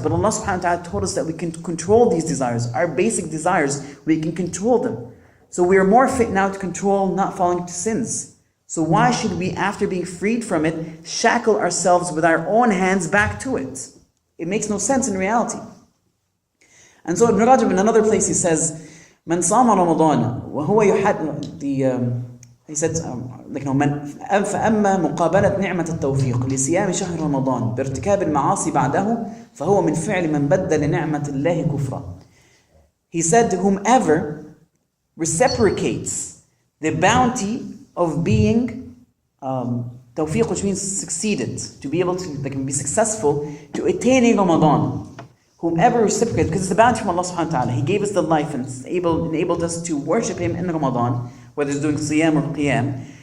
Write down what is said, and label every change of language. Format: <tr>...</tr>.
<en>But Allah subhanahu wa ta'ala told us that we can control these desires. Our basic desires, we can control them. So we are more fit now to control not falling into sins. So why should we, after being freed from it, shackle ourselves with our own hands back to it? It makes no sense in reality. And so Ibn Rajab in another place he says,</en> <ar>من صام رمضان وهو يحد</ar> <en>he said</en> <ar>فأما مقابلة نعمة التوفيق لصيام شهر رمضان بارتكاب المعاصي بعده فهو من فعل من بدل نعمة الله كفرا.</ar> <en>He said, whomever reciprocates the bounty of being tawfiq, which means succeeded, to be able to be successful, to attaining Ramadan. Whomever reciprocates, because it's the bounty from Allah subhanahu wa ta'ala. He gave us the life and enabled us to worship Him in Ramadan, whether it's doing siyam or qiyam.</en>